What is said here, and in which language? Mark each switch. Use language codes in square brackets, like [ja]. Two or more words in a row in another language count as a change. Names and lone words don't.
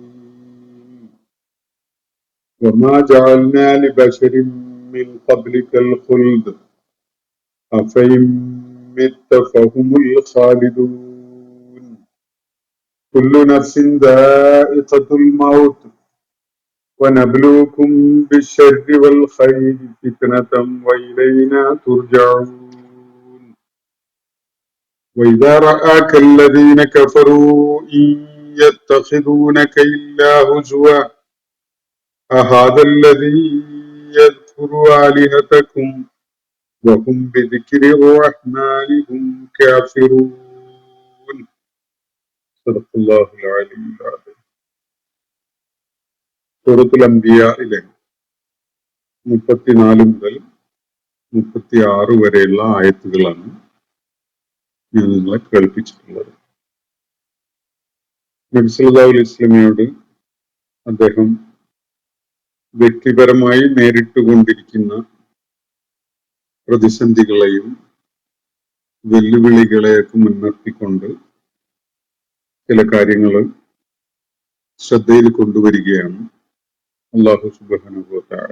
[ar] وما جعلنا لبشر من قبلك الخلد أفإن مت فهم الخالدون كل نفس ذائقة الموت ونبلوكم بالشر والخير فتنة وإلينا ترجعون. وإذا رآك الذين كفروا إن يتخذونك إلا هزوا أهذا الذي يذكر آلهتكم وهم بذكر الرحمن هم كافرون. صدق الله العلي العظيم. [ml] സൂറത്തുൽ അംബിയയിലെ 34 മുതൽ 36 വരെയുള്ള ആയത്തുകളാണ് ഞാൻ നിങ്ങളെ കേൾപ്പിച്ചിട്ടുള്ളത്. നബി [ar] صلى الله عليه وسلم [ml] അദ്ദേഹം വ്യക്തിപരമായി നേരിട്ടുകൊണ്ടിരിക്കുന്ന പ്രതിസന്ധികളെയും വെല്ലുവിളികളെയൊക്കെ മുൻനിർത്തിക്കൊണ്ട് ചില കാര്യങ്ങൾ ശ്രദ്ധയിൽ കൊണ്ടുവരികയാണ് [ar] الله سبحانه وتعالى.